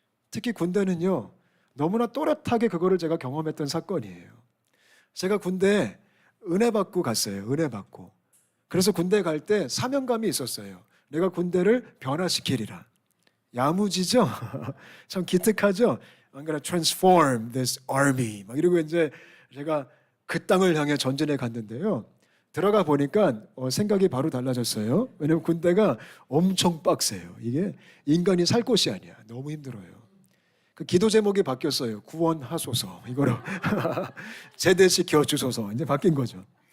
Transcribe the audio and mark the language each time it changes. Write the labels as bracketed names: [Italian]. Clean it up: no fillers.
[Korean] 특히 군대는요, 너무나 또렷하게 그거를 제가 경험했던 사건이에요. 제가 군대에 은혜 받고 갔어요. 은혜 받고. 그래서 군대 갈 때 사명감이 있었어요. 내가 군대를 변화시키리라. 야무지죠? 참 기특하죠? [English] I'm gonna transform this army. [Korean] 막 이러고 이제 제가 그 땅을 향해 전진해 갔는데요. 들어가 보니까 생각이 바로 달라졌어요. 왜냐면 군대가 엄청 빡세요. 이게 인간이 살 곳이 아니야. 너무 힘들어요. 그 기도 제목이 바뀌었어요. 구원하소서. 이거로 제대시켜 주소서. 이제 바뀐 거죠.